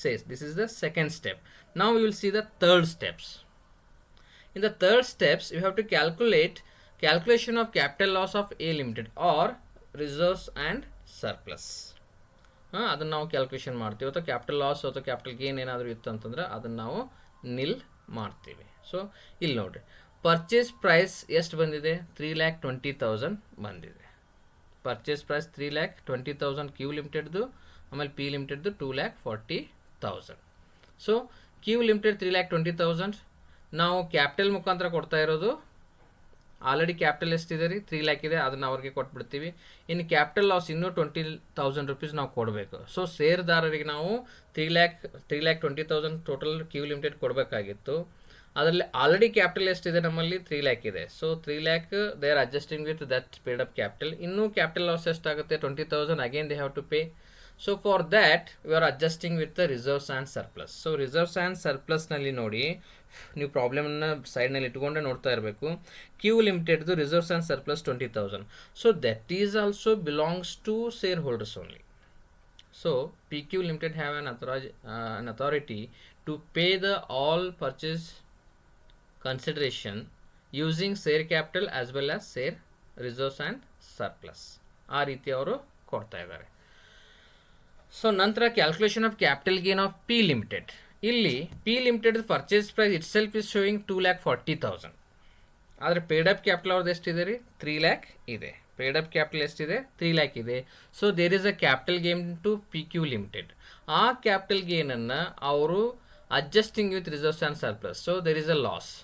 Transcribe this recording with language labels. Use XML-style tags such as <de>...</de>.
<en>This is the second step. Now we will see the third steps. In the third steps you have to calculation of capital loss of A Limited or reserves and surplus.</en> <kn>ಅದನ್ನು ನಾವು calculation ಮಾಡ್ತೀವಿ. ಅಥವಾ capital loss ಅಥವಾ capital gain ಏನಾದರೂ ಇತ್ತು ಅಂತಂದ್ರೆ ಅದನ್ನು ನಾವು ನಿಲ್ ಮಾಡ್ತೀವಿ. ಸೊ ಇಲ್ಲಿ ನೋಡಿರಿ, ಪರ್ಚೇಸ್ ಪ್ರೈಸ್ ಎಷ್ಟು ಬಂದಿದೆ? 3,20,000 ಬಂದಿದೆ. ಪರ್ಚೇಸ್ ಪ್ರೈಸ್ 3,20,000 ಕ್ಯೂ ಲಿಮಿಟೆಡ್ದು, ಆಮೇಲೆ ಪಿ ಲಿಮಿಟೆಡ್ದು 2,40,000. ಸೊ ಕ್ಯೂ ಲಿಮಿಟೆಡ್ 3,20,000 ನಾವು ಕ್ಯಾಪಿಟಲ್ ಮುಖಾಂತರ ಕೊಡ್ತಾ ಇರೋದು. ಆಲ್ರೆಡಿ ಕ್ಯಾಪಿಟಲ್ ಎಷ್ಟಿದೆ ರೀ? 3 lakh ಇದೆ, ಅದನ್ನು ಅವ್ರಿಗೆ ಕೊಟ್ಬಿಡ್ತೀವಿ. ಇನ್ನು ಕ್ಯಾಪಿಟಲ್ ಲಾಸ್ ಇನ್ನೂ 20,000 rupees ನಾವು ಕೊಡಬೇಕು. ಸೊ ಷೇರ್ದಾರರಿಗೆ ನಾವು 3,20,000 ಟೋಟಲ್ ಕ್ಯೂ ಲಿಮಿಟೆಡ್ ಕೊಡಬೇಕಾಗಿತ್ತು. ಅದರಲ್ಲಿ ಆಲ್ರೆಡಿ ಕ್ಯಾಪಿಟಲ್ ಎಷ್ಟಿದೆ? ನಮ್ಮಲ್ಲಿ 3 lakh ಇದೆ. So 3 lakh</kn> <en>They are adjusting with that paid up capital.</en> <kn>ಇನ್ನೂ ಕ್ಯಾಪಿಟಲ್ ಲಾಸ್ ಎಷ್ಟಾಗುತ್ತೆ?</kn> <en>20,000 again they have to pay. So for that we are adjusting with the reserves and surplus.</en> <kn>So reserves and ಸರ್ಪ್ಲಸ್ನಲ್ಲಿ ನೋಡಿ, ನೀವು ಪ್ರಾಬ್ಲಮ್ನ ಸೈಡ್ನಲ್ಲಿ ಇಟ್ಕೊಂಡೆ ನೋಡ್ತಾ ಇರಬೇಕು.</kn> <en>Q ಲಿಮಿಟೆಡ್ದು reserves and surplus 20,000. So that is also belongs to share holders only.</en> <kn>So P Q limited</kn> <en>Have an authority to pay the all purchase consideration using share capital as well as share reserves and surplus.</en> <kn>ಆ ರೀತಿ ಅವರು ಕೊಡ್ತಾ ಇದ್ದಾರೆ. So ನಂತರ</kn> <en>Calculation of capital gain of P limited. ಇಲ್ಲಿ P limited purchase price it self is showing 2,40,000.</en> <kn>ಆದರೆ paid up capital ಅವ್ರದ್ದು ಎಷ್ಟಿದೆ ರೀ? 3 lakh ಇದೆ. ಪೇಡ್ ಅಪ್ ಕ್ಯಾಪಿಟಲ್ ಎಷ್ಟಿದೆ? 3 lakh ಇದೆ.</kn> <en>So there is a capital gain to P Q limited.</en> <kn>ಆ capital ಗೇನನ್ನು ಅವರು</kn> <en>Adjusting with reserves and surplus. So there is a loss.</en>